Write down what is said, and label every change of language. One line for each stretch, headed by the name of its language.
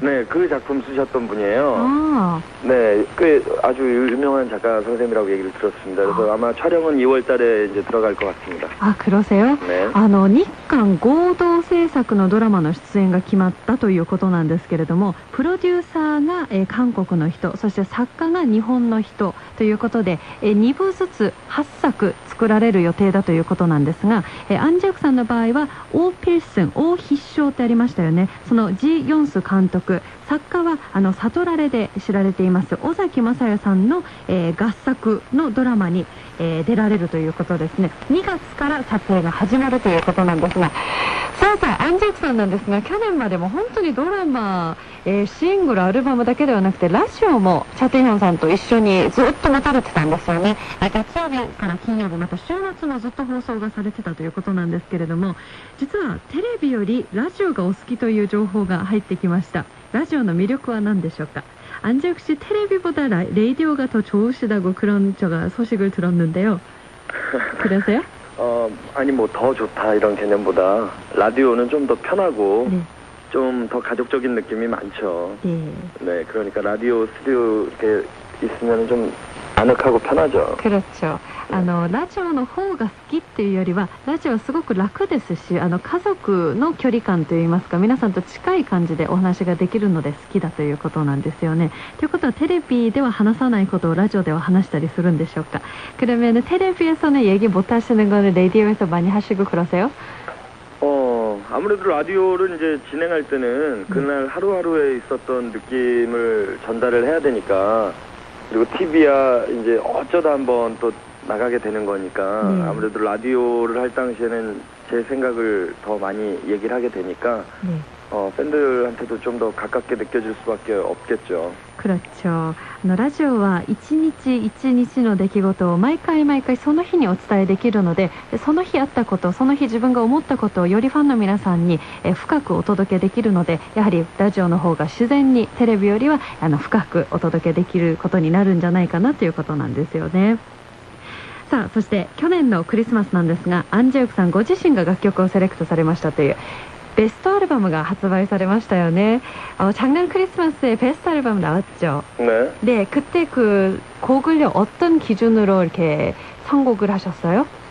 Korean: 네, 그 작품 쓰셨던 분이에요. 아. 네, 꽤 아주 유명한 작가 선생님이라고 얘기를 들었습니다. 그래서 아마 촬영은 2월 달에 이제 들어갈 것 같습니다. 아, 그러세요? 네.
Japanese: 日韓合同制作のドラマの出演が決まったということなんですけれども、プロデューサーが、韓国の人、そして作家が日本の人ということで、2部ずつ8作作られる予定だということなんですが、안재욱さんの場合はオーピルスン、大必勝ってありましたよね。そのジ・ヨンス監督、作家はサトラレで知られています尾崎正也さんの、合作のドラマに、出られるということですね。 2月から撮影が始まるということなんですが、さあ안재욱さんなんですが、去年までも本当にドラマ、シングル、アルバムだけではなくてラジオもチャテヒョンさんと一緒にずっと持たれてたんですよね。月曜日から金曜日、また週末もずっと放送がされてたということなんですけれども、実はテレビよりラジオがお好きという情報が入ってきました。ラジオの魅力は何でしょうか?
Korean: 안재욱 씨, 텔레비보다 라디오가 더 좋으시다고 그런 소식을 들었는데요. 그러세요? 아니 뭐 더 좋다 이런 개념보다 라디오는 좀 더 편하고 좀 더 가족적인 느낌이 많죠. 네, 그러니까 라디오 스튜디오 이렇게 있으면 좀 아늑하고 편하죠. 그렇죠.
Japanese: ラジオの方が好きっていうよりはラジオはすごく楽ですし、家族の距離感といいますか、皆さんと近い感じでお話ができるので好きだということなんですよね。ということはテレビでは話さないことをラジオでは話したりするんでしょうか?
Korean: 그러면 텔레비에서는 얘기 못 하시는 거는 라디오에서 많이 하시고 그러세요? 아무래도 라디오를 이제 진행할 때는 그날 하루하루에 있었던 느낌을 전달을 해야 되니까, 그리고 TV야 이제 어쩌다 한번 또 나가게 되는 거니까 아무래도 라디오를 할 당시에는 제 생각을 더 많이 얘기를 하게 되니까 팬들한테도 좀 더 가깝게 느껴질 수밖에 없겠죠. 그렇죠.
Japanese: ラジオは一日一日の出来事を毎回毎回その日にお伝えできるので、その日あったこと、その日自分が思ったことをよりファンの皆さんに深くお届けできるので、やはりラジオの方が自然にテレビよりは深くお届けできることになるんじゃないかなということなんですよね。さあ、そして去年のクリスマスなんですが、アン・ジェヨクさんご自身が楽曲をセレクトされましたというベストアルバムが発売されましたよね。
Korean: 작년 크리스마스에 베스트 앨범 나왔죠. 네. 네, 그때 그 곡을 어떤 기준으로 이렇게 선곡을 하셨어요?